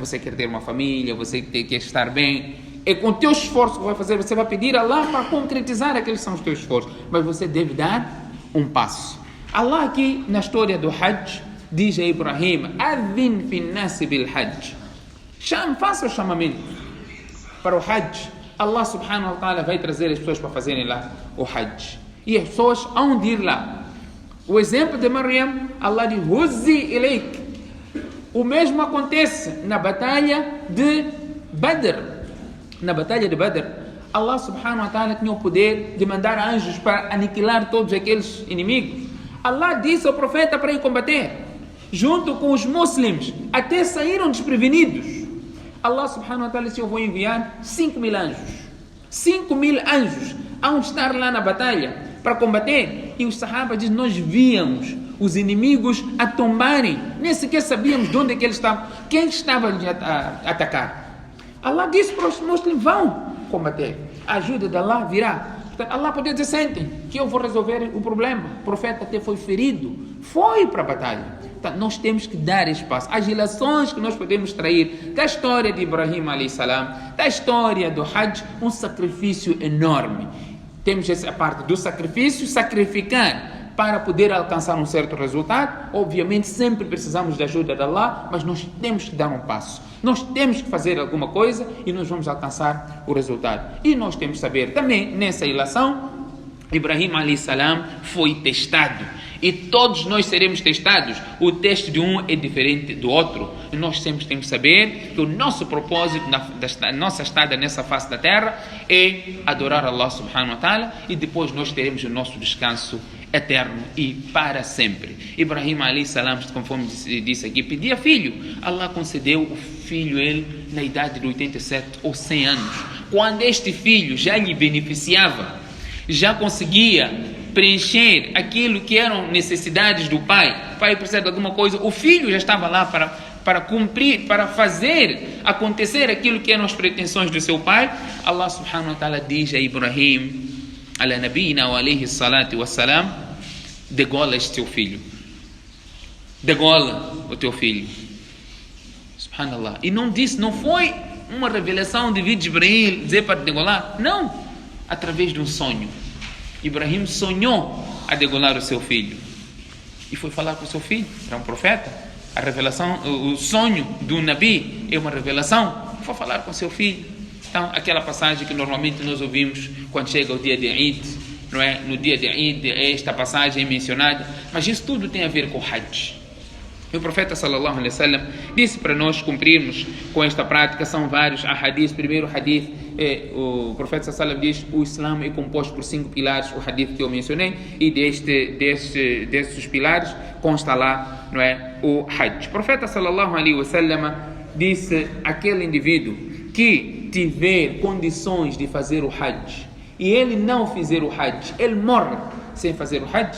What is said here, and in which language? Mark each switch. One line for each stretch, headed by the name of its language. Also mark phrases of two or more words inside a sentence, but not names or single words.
Portuguese: Você quer ter uma família, você quer estar bem, é com o teu esforço que vai fazer, você vai pedir a Allah para concretizar aqueles que são os teus esforços, mas você deve dar um passo. Allah aqui na história do Hajj diz a Ibrahim,
Arabic: أذن في الناس بالحج.
Portuguese: Faça o chamamento para o Hajj. Allah
Arabic: سبحانه وتعالى
Portuguese: vai trazer as pessoas para fazerem lá o Hajj. E as pessoas hão de ir lá. O exemplo de Maryam, Allah diz,
Arabic: هزي إليك.
Portuguese: O mesmo acontece na batalha de Badr. Na batalha de Badr, Allah
Arabic: سبحانه وتعالى
Portuguese: tinha o poder de mandar anjos para aniquilar todos aqueles inimigos. Allah disse ao profeta para ir combater. Junto com os muçulmanos, até saíram desprevenidos. Allah
Arabic: سبحانه وتعالى
Portuguese: disse, eu vou enviar 5.000 anjos. 5.000 anjos hão de estar lá na batalha para combater. E os sahabas dizem, nós víamos os inimigos a tombarem. Nem sequer sabíamos de onde é que eles estavam. Quem estava a atacar. Allah disse para os muçulmanos, vão combater. A ajuda de Allah virá. Allah podia dizer, sentem, que eu vou resolver o problema. O profeta até foi ferido, foi para a batalha. Então, nós temos que dar espaço. As relações que nós podemos extrair da história de Ibrahim
Arabic: عليه السلام,
Portuguese: da história do Hajj, um sacrifício enorme. Temos essa parte do sacrifício, sacrificar para poder alcançar um certo resultado. Obviamente sempre precisamos da ajuda de Allah, mas nós temos que dar um passo. Nós temos que fazer alguma coisa e nós vamos alcançar o resultado. E nós temos que saber também, nessa relação, Ibrahim
Arabic: عليه السلام
Portuguese: foi testado. E todos nós seremos testados. O teste de um é diferente do outro. E nós sempre temos que saber que o nosso propósito, da nossa estada nessa face da terra, é adorar Allah
Arabic: سبحانه وتعالى,
Portuguese: e depois nós teremos o nosso descanso eterno e para sempre. Ibrahim
Arabic: عليه السلام,
Portuguese: conforme disse aqui, pedia filho. Allah concedeu o filho ele na idade de 87 ou 100 anos. Quando este filho já lhe beneficiava, já conseguia preencher aquilo que eram necessidades do pai. O pai precisa de alguma coisa, o filho já estava lá para cumprir, para fazer acontecer aquilo que eram as pretensões do seu pai. Allah
Arabic: سبحانه وتعالى
Portuguese: diz a Ibrahim,
Arabic: على نبينا وعليه الصلاة والسلام,
Portuguese: degola este teu filho. Degola o teu filho. Subhanallah. E não disse, não foi uma revelação de Jibril dizer para degolar. Não. Através de um sonho. Ibrahim sonhou a degolar o seu filho e foi falar com o seu filho. Era um profeta. A revelação, o sonho do Nabi é uma revelação. Foi falar com o seu filho. Então, aquela passagem que normalmente nós ouvimos quando chega o dia de Eid, não é? No dia de Eid, esta passagem é mencionada, mas isso tudo tem a ver com o Hajj. E o profeta
Arabic: صلى الله عليه وسلم
Portuguese: disse para nós cumprirmos com esta prática. São vários hadiths. Primeiro hadith, o profeta
Arabic: صلى الله عليه وسلم
Portuguese: diz, o Islã é composto por 5 pilares, o hadith que eu mencionei, e destes pilares consta lá, não é, o Hajj. O profeta
Arabic: صلى الله عليه وسلم
Portuguese: disse, aquele indivíduo que tiver condições de fazer o Hajj e ele não fizer o Hajj, ele morre sem fazer o Hajj.